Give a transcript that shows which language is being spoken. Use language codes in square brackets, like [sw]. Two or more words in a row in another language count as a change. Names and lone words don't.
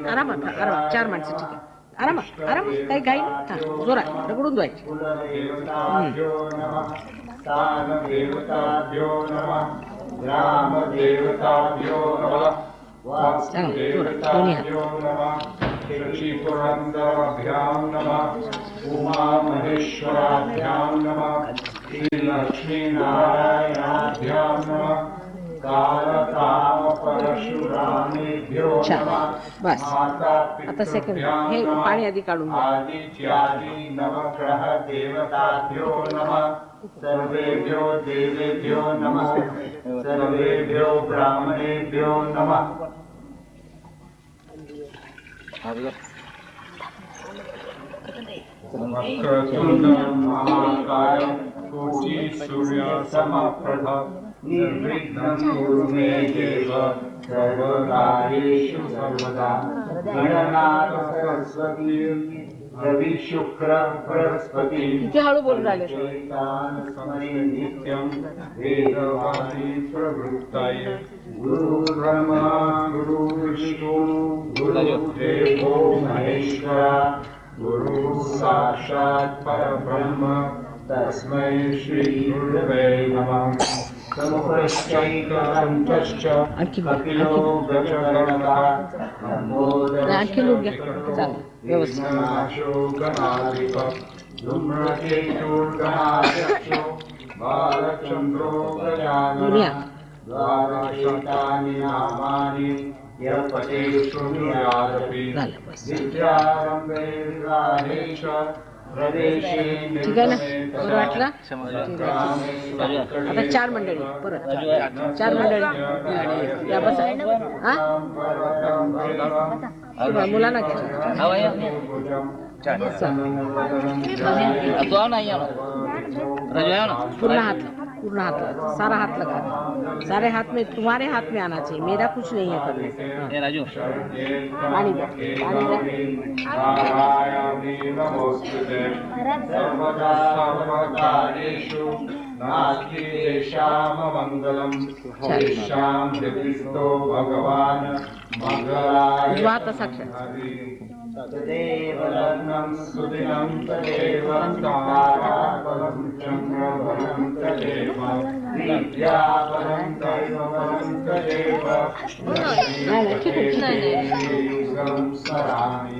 [mr] आरामात 4 माणसं. ठीक आहे. आरामात काही घाई नाही. जोरात रगडून द्यायची. दोन्ही हात. [sa] शचीपुरंदराभ्यां नमः. उमा महेश्वराभ्यां नमः. श्री लक्ष्मी नारायणाभ्यां नमः. कालकाम परशुरामेभ्यो नमः. [mr] बस आता सेकंड. हे पाणी आधी काढून घ्या. [sa] आदित्यादि नवग्रह देवताभ्यो नमः. सर्वेभ्यो देवेभ्यो नमः. सर्वेभ्यो ब्राह्मणेभ्यो नमः. वक्रतुण्डं महाकाय कोटि सूर्यसमप्रभ निर्विघ्नं कुरु मे देव सर्वकार्येषु सर्वदा. गणनाथ सरस्वती रवि शुक्र बृहस्पति [mr] किती हळू बोलून राहिले. [sa] नित्यं वेदवादी प्रवृत्ताय गुरु ब्रह्मा गुरु विष्णु गुरुदेवो महेश्वरा गुरु साक्षात् परब्रह्म तस्मै श्री गुरुवे नमः. समुपश्चैकदन्तश्च कपिलो गजकर्णकः [mr] आणखी लोक घ्या. चालेल व्यवस्थित. [sa] धूम्रकेतुर्गणाध्यक्षो बालचन्द्रो दुनिया द्वादशेतानि नामानि यः पठेत् शृणुयादपि [mr] झालं बस. [sa] विद्यारम्भे विवाहे च प्रवेशे [mr] ठीक आहे ना, बरं वाटलं? आता 4 मंडळी परत 4 मंडळी या बसा. हा मुलांना घ्या. [hi] पूर्ण हाथ सारा हाथ लगा, सारे हाथ में, तुम्हारे हाथ में आना चाहिए, मेरा कुछ नहीं है करने से. राजू पानी दे, पानी दे. [sa] नास्ति तेषाममङ्गलं तेषां जपिस्तो भगवान् मङ्गलाय [mr] उजवा हात साक्षात. [sa] तदेव लग्नं सुदिनं तदेव ताराबलं चन्द्रबलं तदेव विद्याबलं दैवबलं तदेव युगं स्मरामि.